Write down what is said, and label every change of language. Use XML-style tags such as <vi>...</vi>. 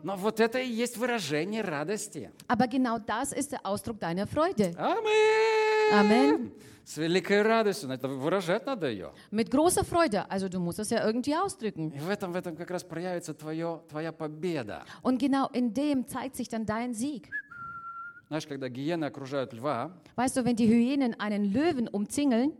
<ru>Но вот это и есть выражение радости.</ru> <de>Aber genau das ist der Ausdruck deiner Freude. Amen.</de> <ru>С великой радостью, это выражать надо ее.</ru> <de>Mit großer Freude, also du musst es ja irgendwie ausdrücken.</de> <ru>И в этом как раз проявится твоя победа.</ru> <de>Und genau in dem zeigt sich dann dein Sieg.</de> <ru>Знаешь, когда гиены окружают льва,</ru> <de>weißt du, wenn die Hyänen einen Löwen umzingeln,</de>